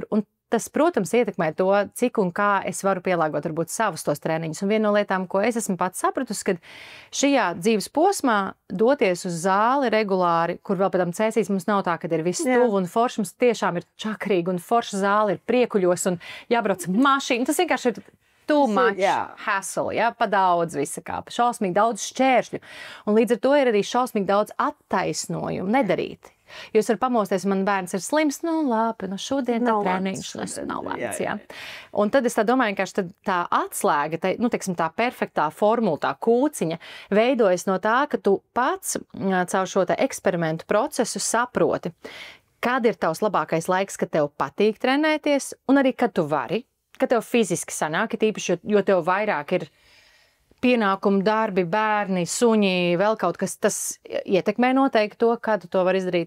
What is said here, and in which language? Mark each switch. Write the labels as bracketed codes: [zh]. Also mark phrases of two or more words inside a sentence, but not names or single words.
[lv] Un tas, protams, ietekmē to, cik un kā es varu pielāgot varbūt savus tos treniņus. Un viena no lietām, ko es esmu pats sapratusi, kad šajā dzīves posmā doties uz zāli regulāri, kur vēl pēc tam cēsīs, mums nav tā, kad ir viss tuvu un forši, mums tiešām ir čakrīgi un forša zāli, ir priekuļos un jābrauc mašīna. Tas vienkārši ir [en] too much hassle, [lv] pa daudz visa kā, šausmīgi daudz šķēršļu. Un līdz ar to ir arī šausmīgi daudz attaisnojumu nedarīt. Jo es varu pamosties, man bērns ir slims, labi, šodien tā treniņš nav lēts, jā. Un tad es tā domāju, ka tā atslēga, tā perfektā formula, tā kūciņa veidojas no tā, ka tu pats caur šo eksperimentu procesu saproti, kad ir tavs labākais laiks, kad tev patīk trenēties, un arī, kad tu vari, kad tev fiziski sanāk, tīpaši, jo tev vairāk ir pienākumu, darbi, bērni, suņi, vēl kaut kas, tas ietekmē noteikti to, kā tu to vari izdarīt.